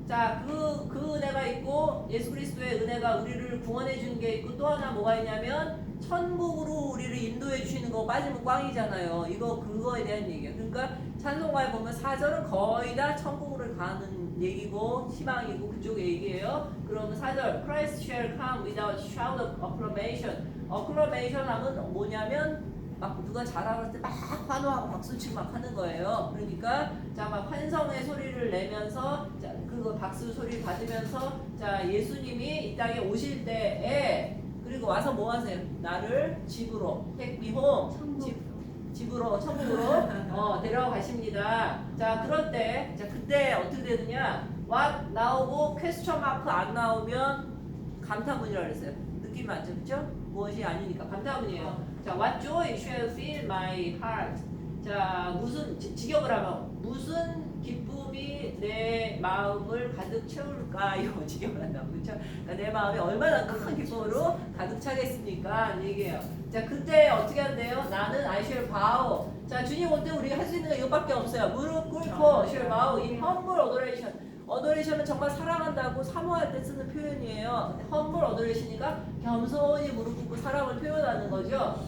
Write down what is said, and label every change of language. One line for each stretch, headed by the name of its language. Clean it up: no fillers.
Korean: 자, 그 은혜가 있고 예수 그리스도의 은혜가 우리를 구원해 주는 게 있고 또 하나 뭐가 있냐면 천국으로 우리를 인도해 주시는 거 빠지면 꽝이잖아요. 그거에 대한 얘기예요. 그러니까 찬송가에 보면 4절은 거의 다 천국으로 가는 얘기고 희망이고 그쪽 얘기예요. 그러면 4절
English: Christ shall come without shout of acclamation.
Korean: acclamation 하면 뭐냐면 막 누가 자랑할 때 막 환호하고 박수치고 막 하는 거예요. 그러니까 자 막 환성의 소리를 내면서 자 그거 박수 소리 받으면서 자 예수님이 이 땅에 오실 때에 그리고 와서 뭐 하세요? 나를 집으로
English: take me home
Korean: 집으로 천국으로 데려가십니다. 자 그럴 때 자 그때 어떻게 되느냐? what 나오고 question mark 안 나오면 감탄문이라고 그랬어요. 느낌 맞죠? 그죠? 무엇이 아니니까 감탄문이에요.
English: 자, what joy shall fill my heart.
Korean: 자, 무슨 직역을 하면 무슨 기쁨이 내 마음을 가득 채울까요? 직역을 한다고 그렇죠? 그러니까 내 마음이 얼마나 큰 기쁨으로 가득 차겠습니까? 얘기해요. 자, 그때 어떻게 한대요? 나는
English: I shall bow.
Korean: 자, 주님 올 때 우리가 할 수 있는 거 이것밖에 없어요. 무릎 꿇고
English: shall bow in humble adoration.
Korean: 어도레이션은 정말 사랑한다고 사모할 때 쓰는 표현이에요.
English: humble adoration
Korean: 이니까 겸손히 무릎 꿇고 사랑을 표현하는 거죠.